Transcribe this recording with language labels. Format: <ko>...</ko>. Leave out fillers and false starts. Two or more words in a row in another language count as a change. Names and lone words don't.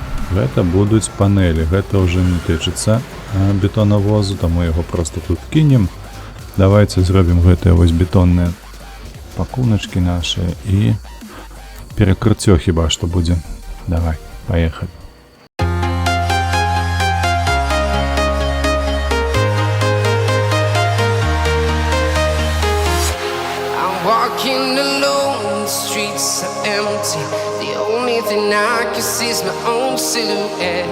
<be>Гэта будуць панелі, гэта ўжо не тычыцца бетонавозу, таму яго проста тут кінем. Давайце зробім гэтыя вось бетонныя пакуначкі нашы і перакрыццё хіба што будзе. Давай, паехалі.</be> <en>Walking alone, the streets are empty. The only thing I can see is my own silhouette.</en>